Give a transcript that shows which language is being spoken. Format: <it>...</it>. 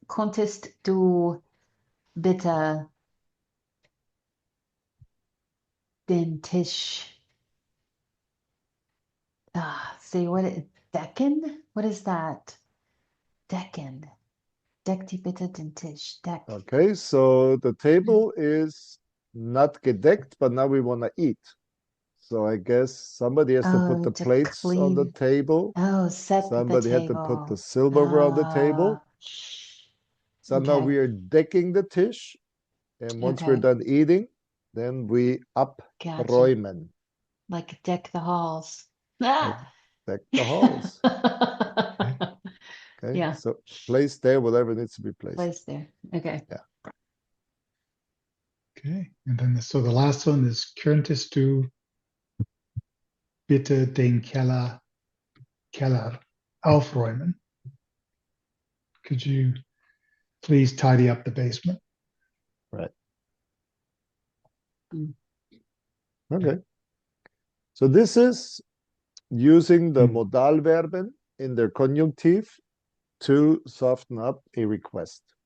<de>Konntest du bitte den Tisch</de> <en>see what it</en> <de>decken?</de> <en>What is that?</en> <de>Decken. Deck die bitte den Tisch. Deck.</de> <en>Okay. So the table is not gedeckt, but now we want to eat. So I guess somebody has to put the to plates on the clean. table. Oh, set the Somebody had to put the silverware on the table. So now Okay. we are decking the tisch. And once we're Okay. done eating, then we Gotcha.</en> <de>abräumen.</de> <en>Like deck the halls. Like deck the halls. Okay. Yeah, So place there whatever needs to be placed. place there. Okay. Yeah. okay. And then so the last one is</en> <de>könntest du bitte den Keller aufräumen?</de> <en>Could you please tidy up the basement? Right. Mm. Okay. So this is using the Hmm. Modalverben in their conjunctive to soften up a request.</en>